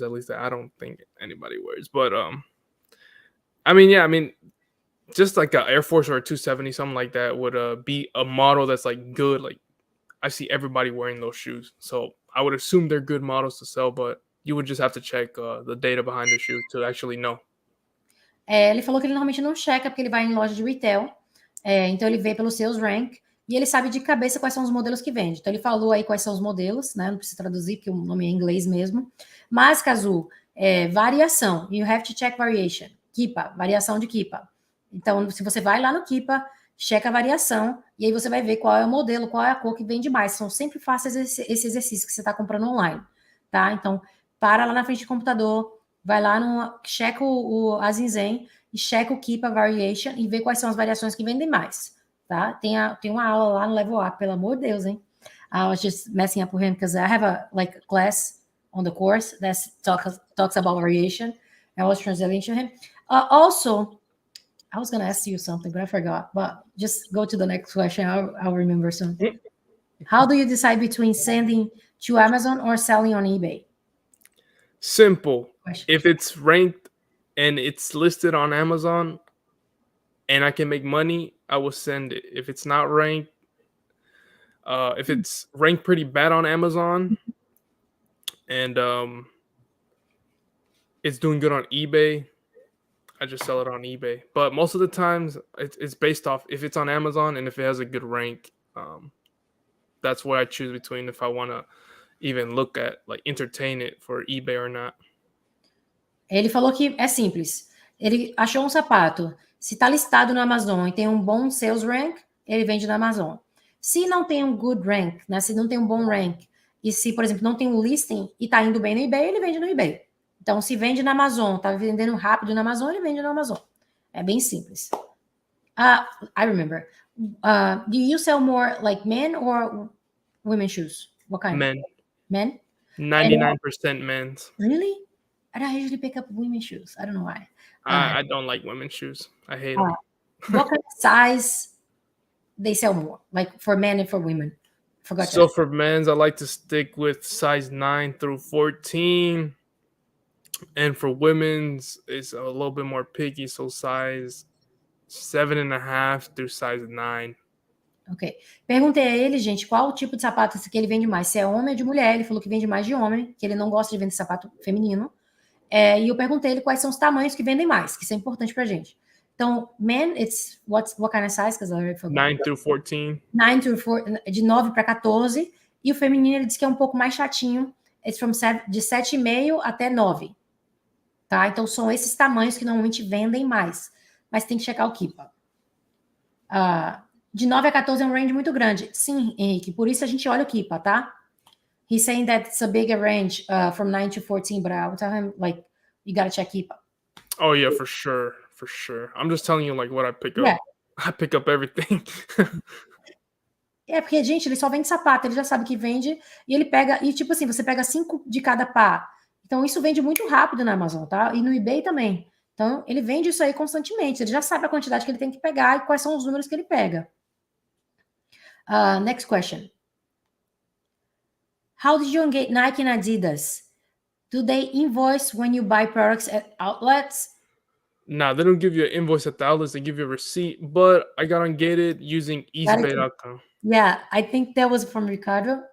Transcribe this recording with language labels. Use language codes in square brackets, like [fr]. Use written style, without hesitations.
[en] At least that I don't think anybody wears. But I mean, just like an Air Force or a 270, something like that would be a model that's like good. Like I see everybody wearing those shoes, so I would assume they're good models to sell. But you would just have to check the data behind the shoe to actually know. [pt] Ele falou que ele normalmente não checa porque ele vai em loja de retail, então ele vê pelo sales rank e ele sabe de cabeça quais são os modelos que vende. Então ele falou aí quais são os modelos, né? Não precisa traduzir porque o nome é em inglês mesmo. Mas, Kazu, variação. [en] You have to check variation. [pt] Kipa, variação de Kipa. Então, se você vai lá no Kipa, checa a variação e aí você vai ver qual é o modelo, qual é a cor que vende mais. São sempre fáceis esse exercício que você está comprando online, tá? Então, para lá na frente do computador, vai lá checa a Zinzen e checa o Keep a Variation e vê quais são as variações que vendem mais, tá? Tem uma aula lá no Level Up, pelo amor de Deus, hein? [en] I was just messing up with him because I have a class on the course that talks about variation. I was translating to him. Also, I was going to ask you something, but I forgot. But just go to the next question. I'll remember soon. How do you decide between sending to Amazon or selling on eBay? Simple. If it's ranked and it's listed on Amazon and I can make money, I will send it. If it's not ranked, if it's ranked pretty bad on Amazon and it's doing good on eBay, I just sell it on eBay. But most of the times, it's based off if it's on Amazon and if it has a good rank. That's what I choose between if I want to even look at, like, entertain it for eBay or not. [pt] Ele falou que é simples. Ele achou um sapato. Se está listado no Amazon e tem um bom sales rank, ele vende na Amazon. Se não tem um good rank, né? Se não tem um bom rank, e se, por exemplo, não tem um listing e está indo bem no eBay, ele vende no eBay. Então, se vende na Amazon, está vendendo rápido na Amazon, ele vende na Amazon. É bem simples. [en] I remember. Do you sell more like men or women's shoes? What kind? Men. Men? 99% men's. Really? I don't usually pick up women's shoes. I don't know why. I don't like women's shoes. I hate them. What kind of size they sell more? Like for men and for women? Forgot So that. for men's, I like to stick with size 9 through 14. And for women's, it's a little bit more picky. So size 7.5 through size 9. Ok. [pt] Perguntei a ele, gente, qual o tipo de sapato que ele vende mais. Se é homem ou de mulher. Ele falou que vende mais de homem, que ele não gosta de vender sapato feminino. E eu perguntei a ele quais são os tamanhos que vendem mais, que isso é importante pra gente. [en] Então, men, it's what kind of size? Because I already forgot. 9 through 14. 9 through 14, [pt] de 9 para 14. E o feminino, ele disse que é um pouco mais chatinho. [en] It's from [pt] de 7,5 até 9. Tá? Então, são esses tamanhos que normalmente vendem mais. Mas tem que checar o Kipa. De 9 a 14 é um range muito grande. Sim, Henrique, por isso a gente olha o Kipa, tá? [en] He's saying that it's a bigger range from 9 to 14, but I would tell him, like, you gotta check Kipa. Oh, yeah, for sure. For sure. I'm just telling you, like, what I pick up. Yeah. I pick up everything. [pt] É, porque, gente, ele só vende sapato, ele já sabe que vende, e ele pega, e tipo assim, você pega 5 de cada par. Então, isso vende muito rápido na Amazon, tá? E no eBay também. Então, ele vende isso aí constantemente, ele já sabe a quantidade que ele tem que pegar e quais são os números que ele pega. [en] Next question. How did you engage Nike and Adidas? Do they invoice when you buy products at outlets? Nah, they don't give you an invoice at the outlets, they give you a receipt, but I got ungated using easybay.com. Yeah, I think that was from Ricardo.